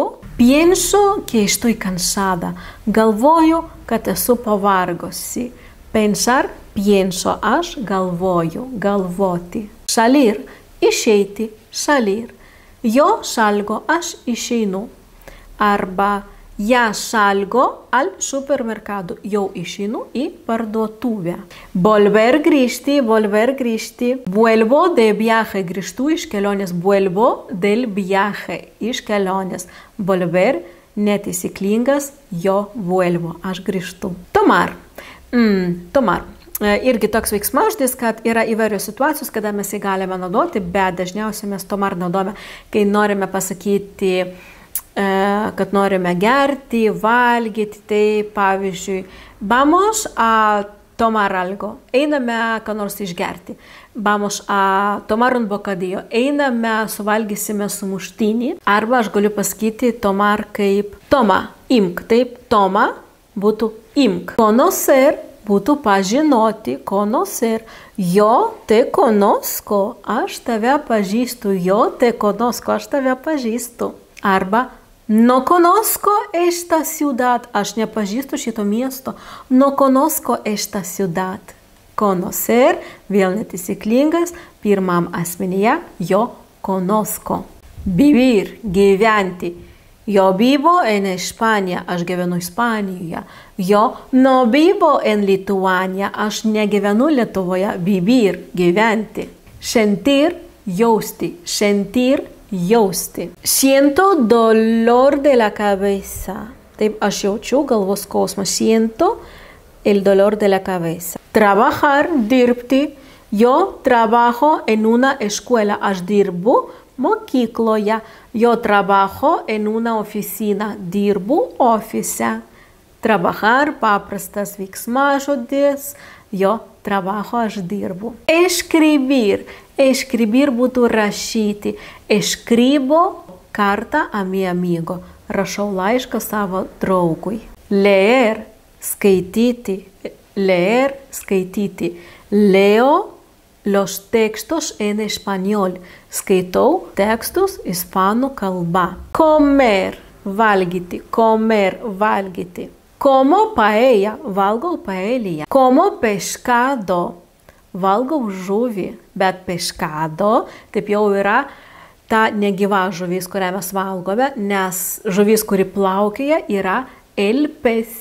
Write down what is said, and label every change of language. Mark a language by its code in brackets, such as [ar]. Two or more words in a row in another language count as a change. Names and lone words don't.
[es] Pienso que estoy cansada, [lt] galvoju, kad esu pavargusi. [es] Pensar, pienso, [lt] aš galvoju, galvoti. [es] Salir, išeiti, salir. Yo salgo, [lt] aš išeinu. [es] Arba ya salgo al supermercado, [lt] jau išeinu į parduotuvę. [es] Volver, grįžti, volver, grįžti. Vuelvo de viaje, [lt] grįžtu iš kelionės. [es] Vuelvo del viaje, [lt] iš kelionės. Volver, netaisyklingas, [es] yo vuelvo, [lt] aš grįžtu. [es] Tomar, tomar. [lt] Irgi toks veiksmažodis, kad yra įvairios situacijos, kada mes jį galime naudoti, bet dažniausiai mes tomar naudojame, kai norime pasakyti, kad norime gerti, valgyti. Tai pavyzdžiui, [es] vamos a tomar algo, [lt] einame ką nors išgerti. [es] Vamos a tomar un bocadillo, [lt] einame suvalgysime sumuštinį. Arba aš galiu pasakyti tomar kaip toma, imk. Taip, toma būtų imk. Conocer būtų pažinoti, [es] conocer. Yo te conozco, [lt] aš tave pažįstu. [es] Yo te conozco, [lt] aš tave pažįstu. [es] Arba no conozco esta ciudad, [lt] aš nepažįstu šito miesto. [es] No conozco esta ciudad. Conocer, [lt] vėl netaisyklingas, pirmam asmenyje, [es] yo conozco. Vivir, gyventi. Yo vivo en España, [lt] aš gyvenu Ispanijoje. [es] Yo no vivo en Lituania, [lt] aš negyvenu Lietuvoje. [es] Vivir, gyventi. Sentir, jausti. Sentir, jausti. Siento dolor de la cabeza. [lt] Taip, aš jaučiu galvos skausmą. [es] Siento el dolor de la cabeza. Trabajar, dirbti. Yo trabajo en una escuela, [lt] aš dirbu mokykloje. [es] Yo trabajo en una oficina, [lt] dirbu ofise. Trabajar, paprastas veiksmažodis, [es] yo trabajo, [lt] aš dirbu. Escribir, escribir būtų rašyti. [es] Escribo carta a mi amigo, [lt] rašau laišką savo draugui. [es] Leer, skaityti, leer, skaityti. Leo los textos en español. [lt] Skaitau tekstus ispanų kalba. [es] Comer, valgyti. Comer, valgyti. Como paella, [lt] valgau paelija. [es] Como pescado, [lt] valgau žuvį. Bet pescado, taip jau yra ta negyva žuvis, kurią mes valgome, nes žuvis, kuri plaukioja, yra [es] el pez.